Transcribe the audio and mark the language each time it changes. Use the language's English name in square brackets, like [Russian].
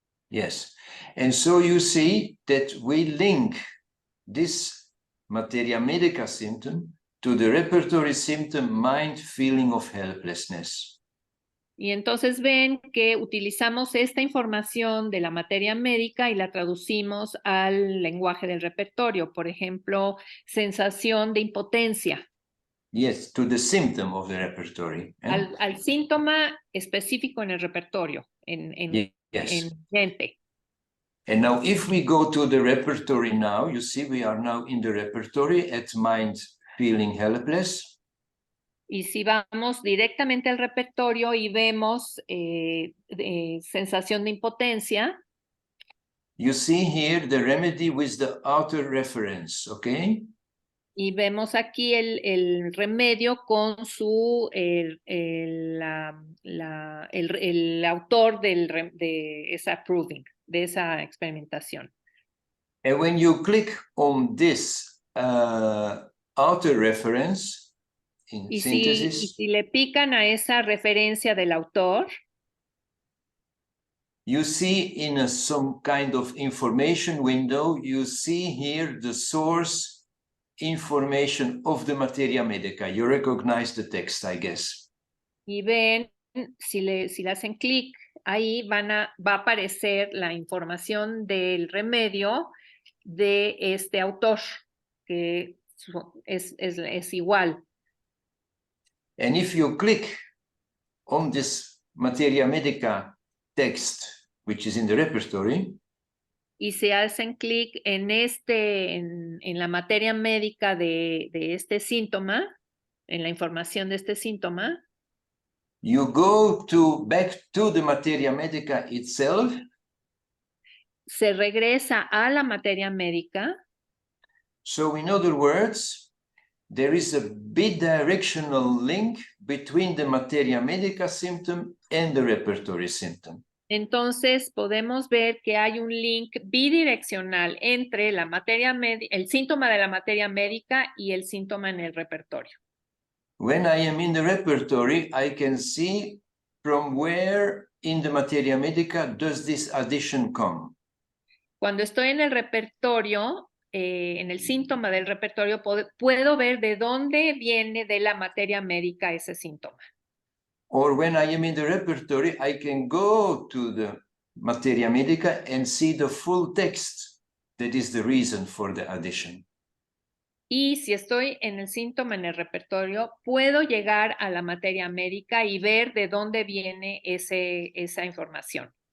[English] Yes, and so you see that we link this materia medica symptom to the repertory symptom mind feeling of helplessness. [Spanish] Y entonces ven que utilizamos esta información de la materia médica y la traducimos al lenguaje del repertorio. Por ejemplo, sensación de impotencia. [English] Yes, to the symptom of the repertory. [Spanish] Al síntoma específico en el repertorio, en gente. [English] And now if we go to the repertory now, you see we are now in the repertory at mind feeling helpless. [Spanish] Y si vamos directamente al repertorio y vemos sensación de impotencia. [English] You see here the remedy with the outer reference, okay? [Spanish] Y vemos aquí el remedio con su el autor de esa proving, de esa experimentación. [English] And when you click on this outer reference, [Spanish] y si le pican a esa referencia del autor, [English] you see in some kind of information window, you see here the source information of the materia medica. You recognize the text, I guess. [Spanish] Y ven, si le hacen clic, ahí va a aparecer la información del remedio de este autor, que es igual. [English] And if you click on this materia medica text, which is in the repertory, [Spanish] y si hacen clic en la materia médica de este síntoma, en la información de este síntoma, [English] you go back to the materia medica itself. [Spanish] Se regresa a la materia médica. [English] So in other words, there is a bidirectional link between the materia medica symptom and the repertory symptom. [Spanish] Entonces podemos ver que hay un link bidireccional entre el síntoma de la materia médica y el síntoma en el repertorio. [English] When I am in the repertory, I can see from where in the materia medica does this addition come. [Spanish] Cuando estoy en el repertorio, en el síntoma del repertorio, puedo ver de dónde viene de la materia médica ese síntoma. [English] Or when I am in the repertory, I can go to the materia medica and see the full text that is the reason for the addition. [Spanish] Y si estoy en el síntoma en el repertorio, puedo llegar a la materia médica y ver de dónde viene esa información.